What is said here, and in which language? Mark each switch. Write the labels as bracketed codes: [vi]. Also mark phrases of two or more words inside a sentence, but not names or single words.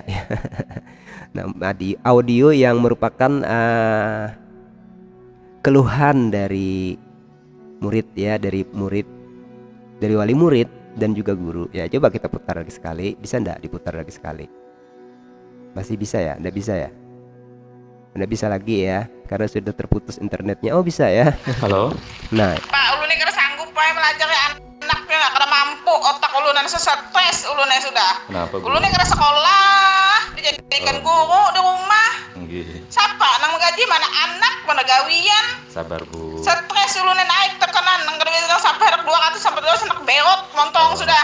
[id] Nah, di audio yang merupakan keluhan dari murid ya, dari wali murid dan juga guru ya. Coba kita putar lagi sekali, bisa enggak diputar lagi sekali? Masih bisa ya? Enggak bisa ya? Enggak bisa lagi ya, karena sudah terputus internetnya. Oh bisa ya. Halo. Nah, [bjn] Pak, ulun kira sanggup pak melajari anaknya nggak karena mampu otak ulun stres ulun sudah. [id] Kenapa bu? [bjn] Ulun kira sekolah dijadikan guru di rumah. [jv] Nggih. [bjn] Siapa nang menggaji mana anak mana gawian. [id] Sabar bu. [bjn] Stres ulun naik tekanan nang kerja sampai 200 sampai 200 anak beot montong sudah.